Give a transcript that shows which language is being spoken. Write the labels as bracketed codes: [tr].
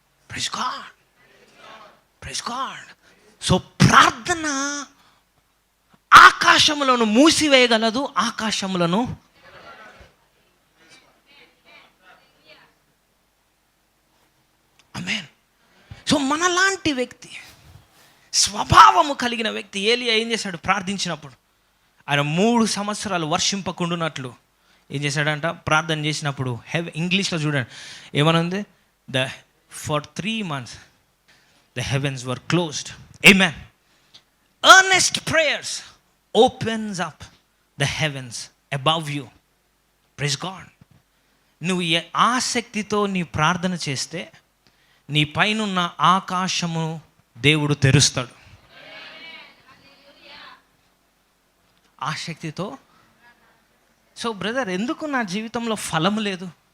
[en] Praise God, praise God. [te] So ప్రార్థన ఆకాశములను మూసివేయగలదు, ఆకాశములను ఆమేన్. సో మనలాంటి వ్యక్తి, స్వభావము కలిగిన వ్యక్తి ఏలియా ఏం చేశాడు? ప్రార్థించినప్పుడు ఆయన 3 సంవత్సరాలు వర్షింపకుండునట్లు ఏం చేశాడంట? ప్రార్థన చేసినప్పుడు ఇంగ్లీష్లో చూడండి ఏమనుంది? [en] For 3 months the heavens were closed. Amen. Earnest prayers opens up the heavens above you. Praise God. [te] నువ్వు ఆసక్తితో నీ ప్రార్థన చేస్తే నీ పైనున్న ఆకాశము దేవుడు తెరుస్తాడు. ఆసక్తితో. సో బ్రదర్, ఎందుకు నా జీవితంలో ఫలం లేదు?